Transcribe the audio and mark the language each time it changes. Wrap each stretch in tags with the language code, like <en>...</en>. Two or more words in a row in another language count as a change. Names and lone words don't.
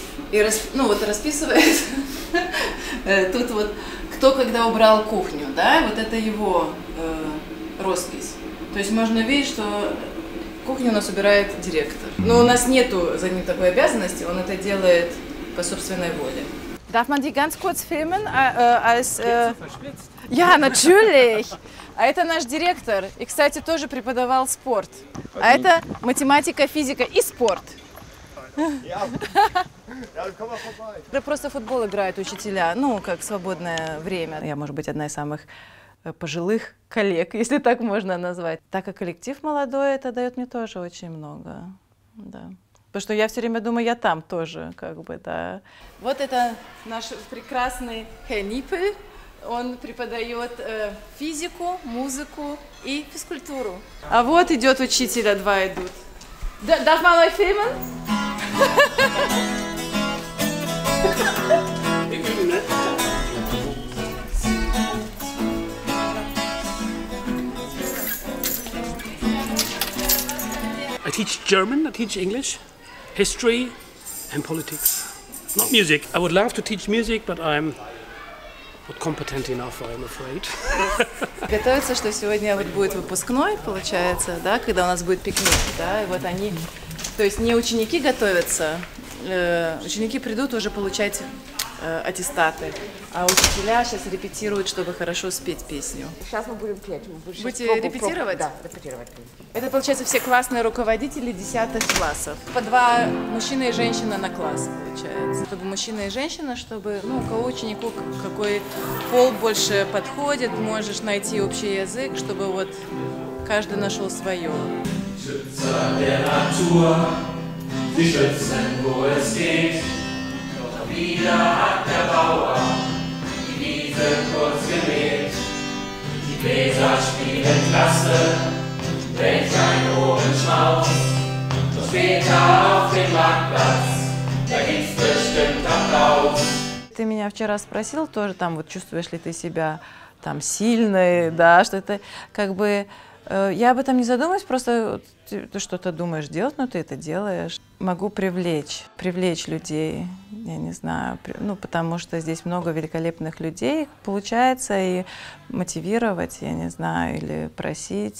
<ru>И расписывает тут вот, кто когда убрал кухню, да? Вот это его роспись. То есть можно видеть, что кухню у нас убирает директор. Но у нас нету за ним такой обязанности, он это делает по собственной воле.</ru> <de>Darf man die ganz kurz filmen? Ja, natürlich.</de> <ru>А это наш директор. И, кстати, тоже преподавал спорт. А это математика, физика и спорт. Просто футбол играют учителя, ну, как свободное время. Я, может быть, одна из самых пожилых коллег, если так можно назвать. Так как коллектив молодой, это дает мне тоже очень много. Да. Потому что я все время думаю, я там тоже, как бы, да. Вот это наш прекрасный Herr Niepel. Он преподает физику, музыку и физкультуру. А вот идет учитель, а два идут.</ru> <de>Darf man euch filmen?</de> <en>I teach German, I teach English, history and politics. Not music. I would love to teach music, but I'm not competent enough, I'm afraid.</en> <ru>Готовится, что сегодня вот будет выпускной, получается, да, когда у нас будет пикник, да, и вот они, то есть не ученики готовятся, ученики придут уже получать аттестаты, а учителя сейчас репетируют, чтобы хорошо спеть песню. Сейчас мы будем петь. Будете репетировать? Да, репетировать. Это, получается, все классные руководители 10 классов. По 2 мужчина и женщина на класс, получается. Чтобы мужчина и женщина, чтобы, ну, у кого ученику какой пол больше подходит, можешь найти общий язык, чтобы вот каждый нашел свое.</ru> <de>Wieder hat der Bauer die Wiese kurz gemäht. Die Bläser spielen klasse, welch ein Ohrenschmaus. Doch später auf dem Marktplatz, da gibt's bestimmt Applaus.</de> <ru>Ты меня вчера спросил тоже, там, вот чувствуешь ли ты себя там сильной, да, что это как бы... Я об этом не задумываюсь, просто ты что-то думаешь делать, но ты это делаешь. Могу привлечь людей, я не знаю, ну, потому что здесь много великолепных людей, получается, и мотивировать, я не знаю, или просить.</ru>